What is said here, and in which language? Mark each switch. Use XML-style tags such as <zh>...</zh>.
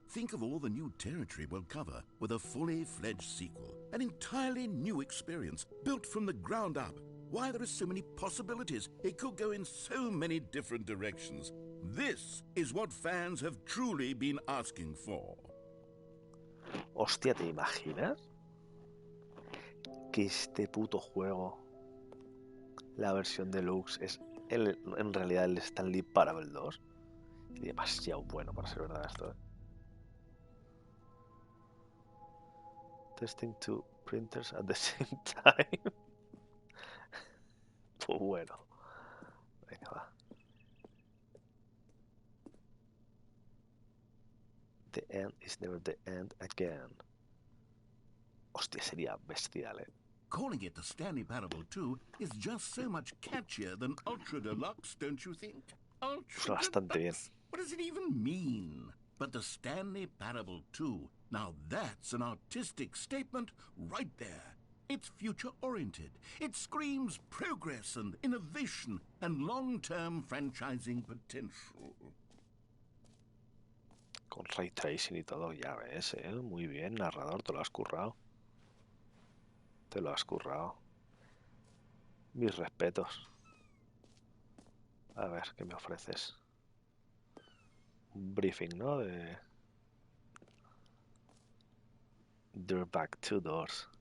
<en>Think of all the new territory we'll cover with a fully fledged sequel. An entirely new experience, built from the ground up. Why, there are so many possibilities. It could go in so many different directions. This is what fans have truly been asking for.</en> <es>Hostia, ¿te imaginas? Que este puto juego, la versión deluxe, es en realidad el Stanley Parable 2. Es demasiado bueno para ser verdad esto, ¿eh?</es> <en>Testing two printers at the same time.</en> <es>Pues bueno. Venga, va.</es> <en>The end is never the end again.</en> <es>Hostia, sería bestial, ¿eh?</es> <en>Calling it the Stanley Parable 2 is just so much catchier than Ultra Deluxe, don't you think? Ultra</en> <es>Bastante bien.</es> <en>Deluxe? What does it even mean? But the Stanley Parable 2, now that's an artistic statement right there. It's future-oriented. It screams progress and innovation and long-term franchising potential.</en> <es>Con ray tracing y todo, ya ves, ¿eh? Muy bien, narrador, te lo has currado. Te lo has currado. Mis respetos. A ver, ¿qué me ofreces? un briefing, ¿no?</es> <en>De They're back two doors.</en>